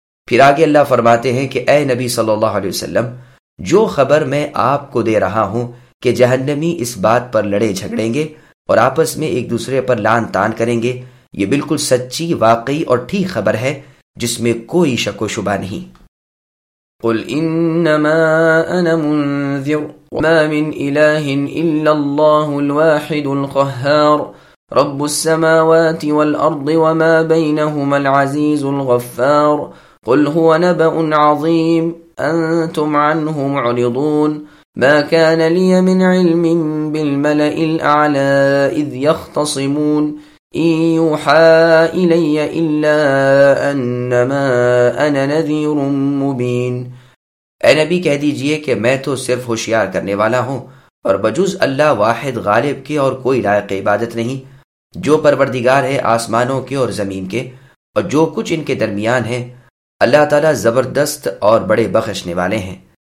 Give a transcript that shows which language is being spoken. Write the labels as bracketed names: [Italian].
[Urdu] پھر آگے اللہ فرماتے ہیں کہ اے نبی صلی اللہ علیہ وسلم, جو خبر میں آپ کو دے رہا ہوں کہ جہنمی اس بات پر لڑے جھگڑیں گے اور آپس میں ایک دوسرے پر لان تان کریں گے, یہ بالکل سچی واقعی اور ٹھیک خبر ہے جس میں کوئی شک و شبہ نہیں. [Arabic] قل انما انا منذر وما من الہ الا اللہ الواحد القہار رب السماوات والارض وما بینہما العزیز الغفار قل هو نبأ عظیم انتم عنہ معرضون ما كان لي من علم بالملئ الأعلى إذ يختصمون إن يوحى إلي إلا أنما أنا نذير مبين. [Urdu] اے نبی کہہ دیجئے کہ میں تو صرف ہوشیار کرنے والا ہوں اور بجز اللہ واحد غالب کے اور کوئی لائق عبادت نہیں, جو پروردگار ہے آسمانوں کے اور زمین کے اور جو کچھ ان کے درمیان ہے, اللہ تعالیٰ زبردست اور بڑے بخشنے والے ہیں.